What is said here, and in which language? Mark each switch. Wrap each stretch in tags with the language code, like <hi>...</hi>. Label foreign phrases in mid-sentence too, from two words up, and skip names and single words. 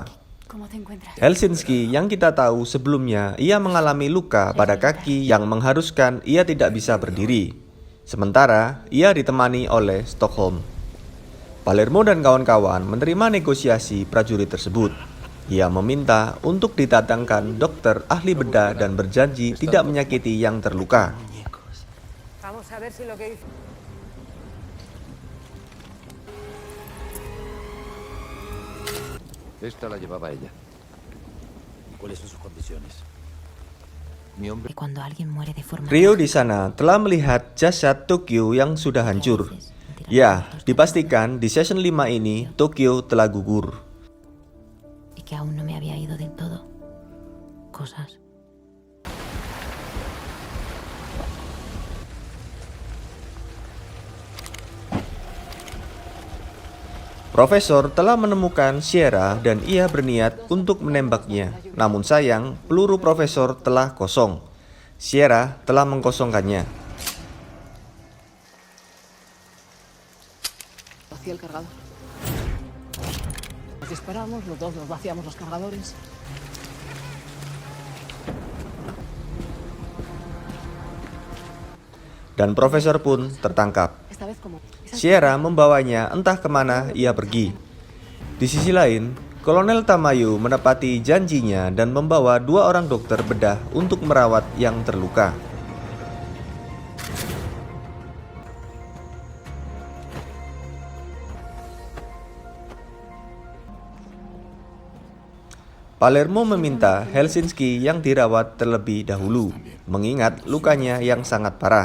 <id>Helsinki yang kita tahu sebelumnya ia mengalami luka pada kaki yang mengharuskan ia tidak bisa berdiri. Sementara ia ditemani oleh Stockholm. Palermo dan kawan-kawan menerima negosiasi prajurit tersebut. Ia meminta untuk didatangkan dokter ahli bedah dan berjanji tidak menyakiti yang terluka.</id> <es>Esta la llevaba ella. ¿Cuáles son sus condiciones? Mi hombre. Cuando alguien muere de forma</es> <id>Rio di sana telah melihat jasad Tokyo yang sudah hancur. Ya, dipastikan di season 5 ini Tokyo telah gugur.</id> <es>y que aún no me había ido del todo. Cosas.</es> <id>Profesor telah menemukan Sierra dan ia berniat untuk menembaknya. Namun sayang, peluru Profesor telah kosong. Sierra telah mengkosongkannya.</id> <es>Vacía el cargador. Disparamos, los dos nos vaciamos los cargadores.</es> <id>Dan Profesor pun tertangkap.</id> <es>Esta vez como...</es> <id>Sierra membawanya entah kemana ia pergi. Di sisi lain, Kolonel Tamayo menepati janjinya dan membawa 2 orang dokter bedah untuk merawat yang terluka. Palermo meminta Helsinki yang dirawat terlebih dahulu, mengingat lukanya yang sangat parah.</id>